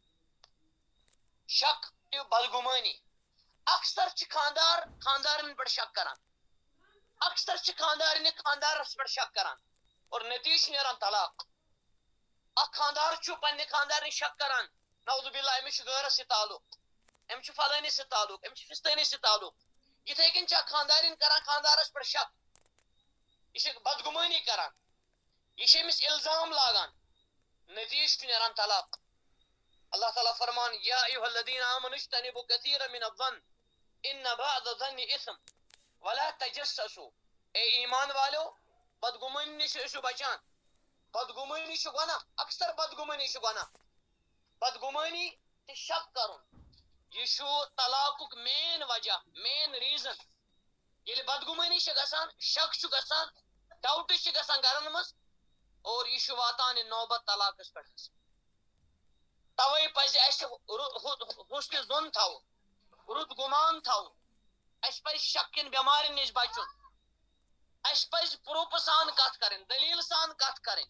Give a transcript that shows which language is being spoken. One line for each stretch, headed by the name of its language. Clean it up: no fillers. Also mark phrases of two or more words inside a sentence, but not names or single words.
Kashmiri: شک تہٕ بدگُمٲنی اکثر چھِ خاندارن پٮ۪ٹھ شک کران اکثر چھِ خاندارنہِ خاندارس پٮ۪ٹھ شک کران اور نتیٖجہٕ چھُ نیران طلاق اکھ خاندار چھُ پننہِ خاندارنہِ شک کران نعوذ باللہ أمِس چھُ غٲرس سۭتۍ تعلق أمِس چھُ فلٲنِس سۭتۍ تعلق أمِس چھُ فِستٲنِس سۭتۍ تعلق یِتھے کٔنۍ چھِ اکھ خاندارِنۍ کران خاندارس پٮ۪ٹھ شک یہ بدگمانی کران، یہ امس الزام لاگان، نتیجہ چھ نیران طلاق. اللہ تعالیٰ فرمان
Arabic: یا ایھا الذین آمنوا اجتنبوا کثیرا من الظن ان بعض الظن اثم ولا تجسسوا.
Kashmiri: اے ایمان والو بدگمانی نش ٲسِو بچان. بدگمانی چھ گناہ، اکثر بدگمانی چھ گناہ. بدگمانی تہ شک کرن یہ چھ طلاقک مین وجہ،
English: main reason.
Kashmiri: ییٚلہِ بدگمانی چھ گژھان، شک چھ گژھان، ڈاوٹس چھ گژھان گرن مز، اور یہ چھ واتان نوبت طلاقس پٮ۪ٹھ. توے پزِ اسہِ حسنِ ظن تھاوُن، رُت گمان تھاوُن. اسہِ پزِ شک کٮ۪ن بٮ۪مارٮ۪ن نِش بچُن. اسہِ پزِ پروٗفہٕ سان کتھ کرٕنۍ، دلیٖل سان کتھ کرٕنۍ.